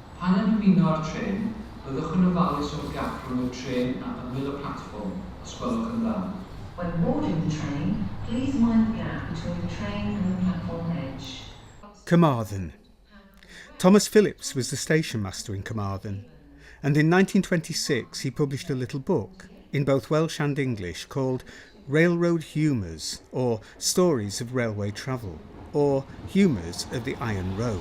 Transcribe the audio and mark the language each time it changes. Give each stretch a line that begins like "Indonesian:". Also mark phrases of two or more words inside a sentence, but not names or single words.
Welsh: Pan yn ymuno â'r tren, byddwch yn ofalus o'r gap rhwng y tren a ymyl y platfform, os gwelwch yn dda.
English: When boarding the train, please mind the gap between the train and the platform edge. Carmarthen. Thomas Phillips was the station master in Carmarthen, and in 1926 he published a little book, in both Welsh and English, called Railroad Humours, or Stories of Railway Travel, or Humours of the Iron Road.